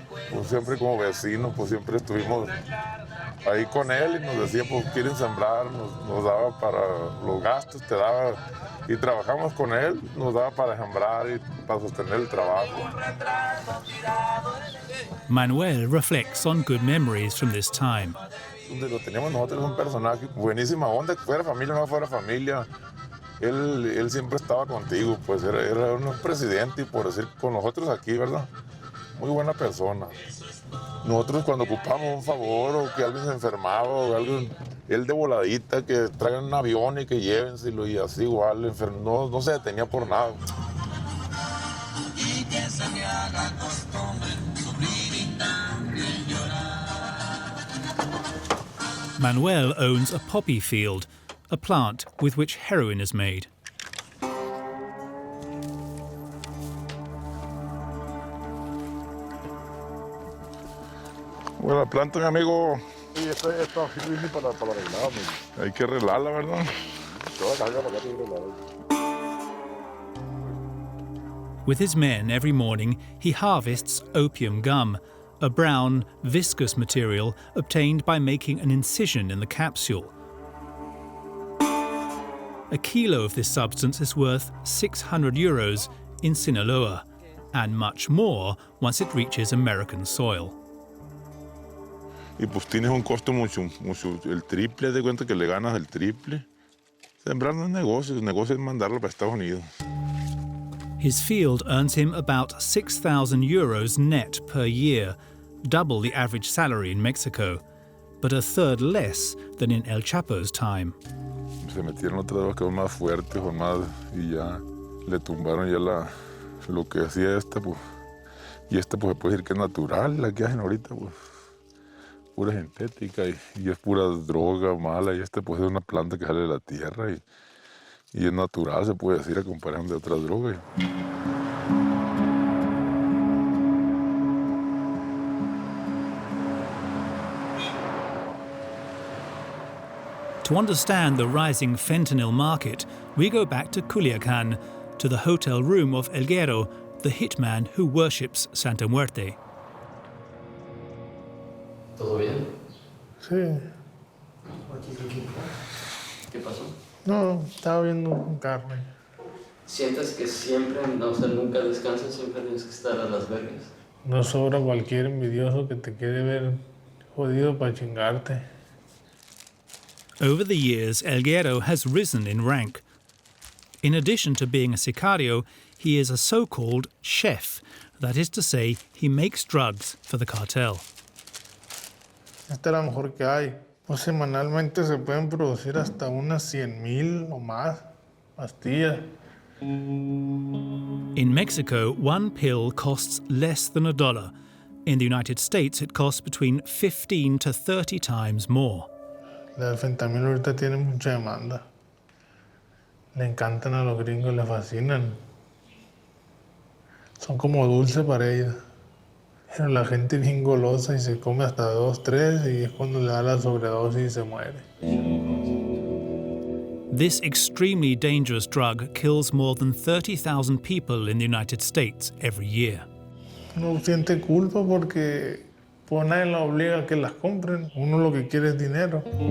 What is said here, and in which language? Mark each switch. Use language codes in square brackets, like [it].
[es] Pues siempre como vecinos, pues siempre estuvimos ahí con él y nos decía, pues quieren sembrar, nos daba para los gastos, te daba, y trabajamos con él, nos daba para sembrar y para sostener el trabajo. [en] Manuel reflects on good memories from this time. [es] Donde lo teníamos nosotros, un personaje, buenísima onda, fuera familia o no fuera familia. Él siempre estaba contigo, pues era un presidente y por decir con nosotros aquí, ¿verdad? Muy buena persona. Nosotros cuando ocupamos un favor o que alguien se enfermaba o algo, él de voladita, que traigan un avión y que llévenselo y así igual, no se detenía por nada. [en] Manuel owns a poppy field, a plant with which heroin is made. [es] Bueno, la planta, mi amigo, Sí, esto sirve para arreglar, amigo. hay que arreglarla, ¿verdad? Toda carga para acá, arreglar. [en] With his men every morning, he harvests opium gum, a brown, viscous material obtained by making an incision in the capsule. A kilo of this substance is worth 600 euros in Sinaloa, and much more once it reaches American soil. [es] Y pues tienes un costo mucho, el triple, de cuenta que le ganas el triple. Sembrar no es negocio, el negocio es mandarlo para Estados Unidos. [en] His field earns him about 6,000 euros net per year, double the average salary in Mexico, but a third less than in El Chapo's time. [es] Se metieron otras drogas que son más fuertes o más, y ya le tumbaron ya lo que hacía esta, pues. Y esta pues se puede decir que es natural, la que hacen ahorita, pues. Pura sintética y es pura droga mala, y esta pues es una planta que sale de la tierra y es natural, se puede decir, a comparación de otras drogas. [en] To understand the rising fentanyl market, we go back to Culiacan, to the hotel room of El Guero, the hitman who worships Santa Muerte. [es] ¿Todo bien? Sí. ¿Qué pasó? No, estaba viendo un carro. ¿Sientes que siempre, o sea, nunca descansas, siempre tienes que estar a las vergas? No sobra cualquier envidioso que te quiere ver jodido para chingarte. [en] Over the years, El Guero has risen in rank. In addition to being a sicario, he is a so-called chef. That is to say, he makes drugs for the cartel. [es] Esta es la mejor que hay. Pues semanalmente se pueden producir hasta unas 100,000 o más pastillas. [en] In Mexico, one pill costs less than $1. In the United States, it costs between 15 to 30 times more. [es] La del fentanilo ahorita tiene mucha demanda. Le encantan a los gringos, le fascinan. Son como dulce para ellos. Pero la gente bien golosa y se come hasta 2, 3 y es cuando le da la sobredosis y se muere. [en] This extremely dangerous drug kills more than 30,000 people in the United States every year. [es] Uno siente culpa porque pues nadie la obliga a que las compren. Uno lo que quiere es dinero.